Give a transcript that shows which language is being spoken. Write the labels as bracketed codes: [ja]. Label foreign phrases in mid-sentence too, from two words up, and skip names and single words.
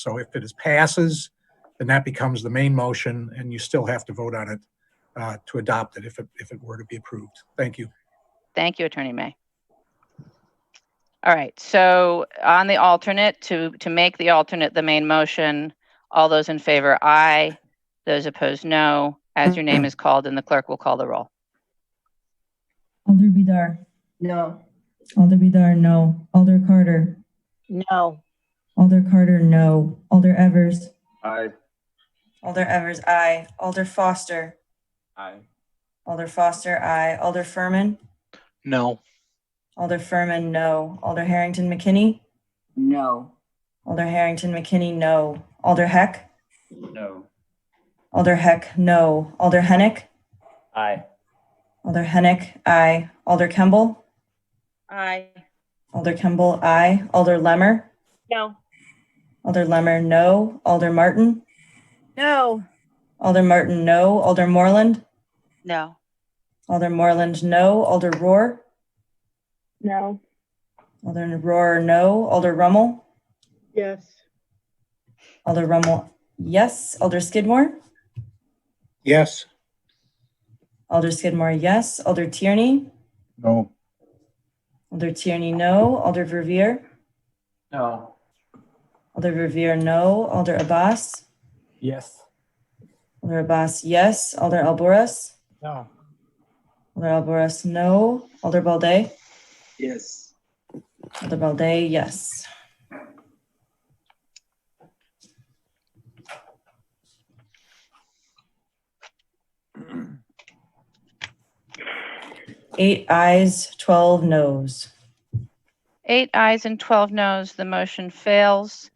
[en] So if it passes, then that becomes the main motion, and you still have to vote on it to adopt it if it were to be approved. Thank you. Thank you, Attorney May. All right, so on the alternate, to make the alternate the main motion, all those in favor, aye. Those opposed, no. As your name is called, and the clerk will call the roll. Alder Bidar. No. Alder Bidar, no. Alder Carter. No. Alder Carter, no. Alder Evers. Aye. Alder Evers, aye. Alder Foster. Aye. Alder Foster, aye. Alder Furman. No. Alder Furman, no. Alder Harrington McKinney. No. Alder Harrington McKinney, no. Alder Heck. No. Alder Heck, no. Alder Hennick. Aye. Alder Hennick, aye. Alder Kemble. Aye. Alder Kemble, aye. Alder Lemmer. No. Alder Lemmer, no. Alder Martin. No. Alder Martin, no. Alder Moreland. No. Alder Moreland, no. Alder Rohr? No. Alder Rohr, no. Alder Rummel? Yes. Alder Rummel, yes. Alder Skidmore? Yes. Alder Skidmore, yes. Alder Tierney? No. Alder Tierney, no. Alder Verveer? No. Alder Verveer, no. Alder Abbas? Yes. Alder Abbas, yes. Alder Alboras? No. Alder Alboras, no. Alder Balde? Yes. Alder Balde, yes. Eight ayes, 12 noes. 8 ayes and 12 noes, the motion fails.